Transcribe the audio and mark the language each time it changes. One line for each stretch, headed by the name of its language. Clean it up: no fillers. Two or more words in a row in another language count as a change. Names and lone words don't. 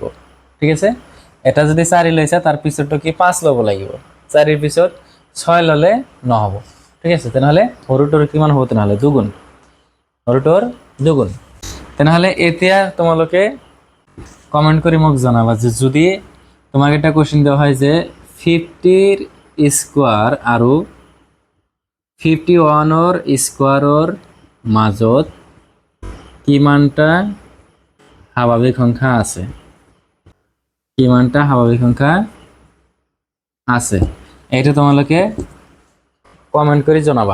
Assamese: ঠিক আছে, এটা যদি 4 লৈছা তাৰ পিছৰটো কি 5 ল'ব লাগিব, 4ৰ পিছত 6 ল'লে নহ'ব। ঠিক আছে, তেনেহ'লে সৰুটোৰ কিমান হ'ব? তেনেহ'লে দুগুণ, সৰুটোৰ দুগুণ। তেনেহ'লে এতিয়া তোমালোকে কমেন্ট কৰি মোক জনাবা যে যদি তোমাক এটা কোশ্চেন
Bangla: দেওয়া হয়
Assamese: যে 50ৰ স্কোয়ার আৰু 51ৰ স্কোয়াৰৰ মাজত কিমানটা স্বাভাৱিক সংখ্যা আছে, কিমানটা স্বাভাৱিক সংখ্যা আছে, এইটো তোমালোকে কমেন্ট কৰি জনাবা।